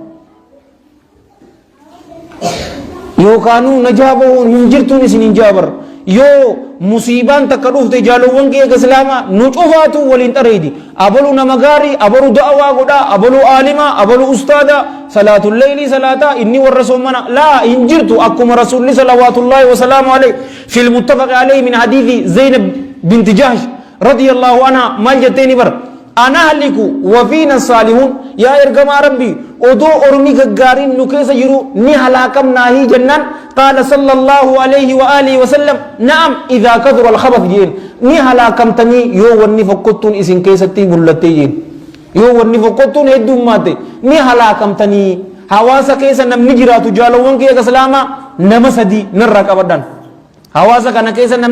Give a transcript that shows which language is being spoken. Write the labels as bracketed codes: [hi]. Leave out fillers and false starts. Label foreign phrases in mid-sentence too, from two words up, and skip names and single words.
[om] yookaanuu najaa bahuun hin jirtuun isiniin jaabar yoo musiibaan takka dhufte jaalowwan keega islaamaa nu cufaatu waliin xareedi abalu nama gaarii abalu da'awaa godhaa abalu aalimaa abalu ustaada [ar] صلاة الليل [om] salaataa inni warra soomana laa hin jirtu akkuma rasuulli [ar] صلوات الله وسلامه عليه في المتفق عليه من حديث زينب بنت جحش رضي الله عنها [om] maal jetteeni bar [ar] أنهلك وفينا الصالحون [om] yaa ergamaa rabbi odoo ormi gaggaarin nu keessa jiru ni halaakamnaahi jennaan [ar] قال صلى الله عليه وآله وسلم نعم إذا كثر الخبث [om] jeen ni halaakamtanii yoo wanni fokkottuun isin keessatti mul'attee jeen yoo wanni fokkottuun heddummaate ni halaakamtanii hawaasa keessa namni jiraatu jaalowwan keega islaamaa nama sadii narraa qabadhan hawaasa kana keessa namni